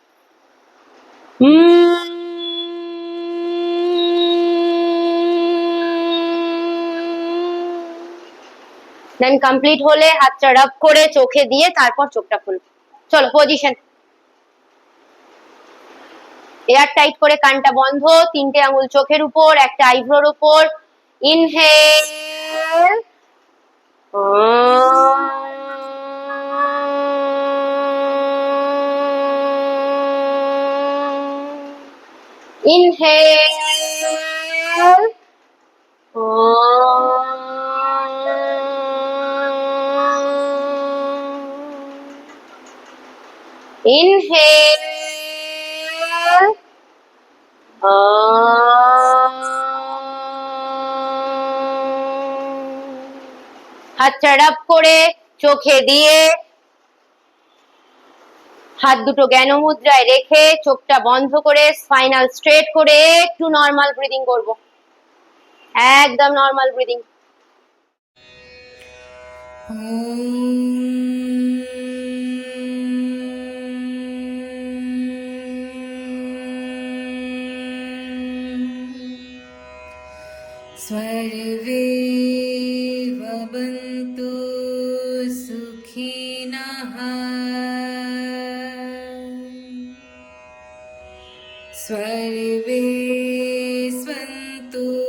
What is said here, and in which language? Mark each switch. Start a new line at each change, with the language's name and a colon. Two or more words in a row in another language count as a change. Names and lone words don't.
English: then complete
Bangla: হলে হাতটা রাব করে চোখে দিয়ে তারপর চোখটা খুলবে। চলো, পজিশন।
English: air tight
Bangla: করে কানটা বন্ধ, তিনটে আঙুল চোখের উপর, একটা আইব্রোর উপর।
English: ইনহেল, inhale, inhale,
Bangla: হাতটা রাব করে চোখে দিয়ে হাত দুটো জ্ঞান মুদ্রায় রেখে চোখটা বন্ধ করে
English: spinal straight
Bangla: করে একটু
English: normal breathing
Bangla: করব।
English: একদম normal breathing.
Sanskrit: सर्वे भवन्तु सुखिनः सर्वे सन्तु